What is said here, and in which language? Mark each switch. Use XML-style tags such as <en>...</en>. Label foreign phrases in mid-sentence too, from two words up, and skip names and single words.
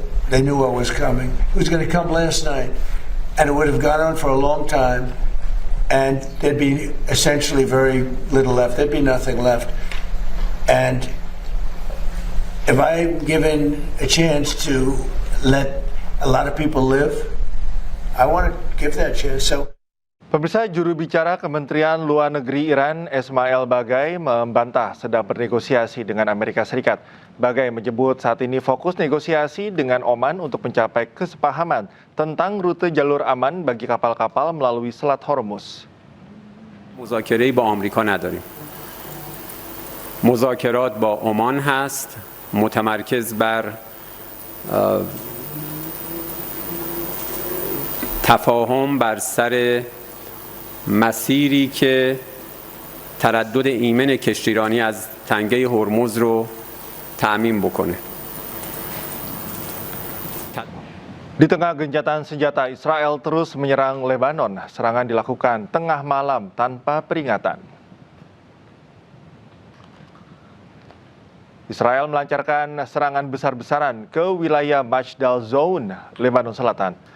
<en>They knew what was coming. It was going to come last night, and it would have gone on for a long time, and there'd be essentially very little left. There'd be nothing left. And if I'm given a chance to let a lot of people live, I want to give that chance. So.</en> <id>Pemirsa, juru bicara Kementerian Luar Negeri Iran, Esmail Bagai, membantah sedang bernegosiasi dengan Amerika Serikat. Bagai menyebut saat ini fokus negosiasi dengan Oman untuk mencapai kesepahaman tentang rute jalur aman bagi kapal-kapal melalui Selat Hormuz.</id> <fa>مذاکره‌ای با آمریکا نداریم. مذاکرات با عمان هست، متمرکز بر تفاهم بر سر مسیری که تردد ایمن کشتیرانی از تنگه هرمز رو تأمین بکنه.</fa> <id>Di tengah gencatan senjata, Israel terus menyerang Lebanon. Serangan dilakukan tengah malam tanpa peringatan. Israel melancarkan serangan besar-besaran ke wilayah Majdal Zone, Lebanon Selatan.</id>